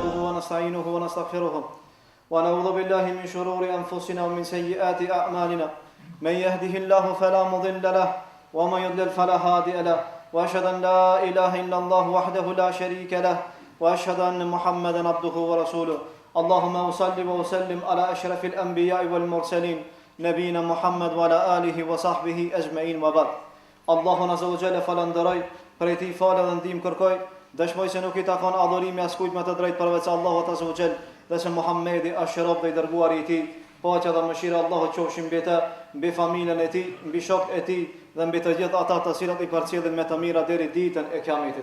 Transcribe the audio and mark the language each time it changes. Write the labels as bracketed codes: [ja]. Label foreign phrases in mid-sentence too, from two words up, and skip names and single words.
[ar] ونستعينه ونستغفره ونعوذ بالله من شرور أنفسنا ومن سيئات أعمالنا من يهده الله فلا مضل له ومن يضلل فلا هادي له وأشهد أن لا إله إلا الله وحده لا شريك له وأشهد أن محمدا عبده ورسوله اللهم صل وسلم على أشرف الأنبياء والمرسلين نبينا محمد وعلى آله وصحبه أجمعين وبعد [sq] Allahun [ar] عز وجل [sq] falenderoj, prej tij falë dhe ndihmë kërkoj, dëshmoj se nuk I takon adhurimi askujt me të drejtë përveç Allahut [ar] عز وجل, [sq] dhe se Muhamedi është rob dhe I dërguari I Tij, paqja dhe mëshira e Allahut qofshin mbi të, mbi familjen e tij, mbi shokët e tij dhe mbi të gjithë ata të cilët I përcjellin me të mira deri ditën e Kiametit.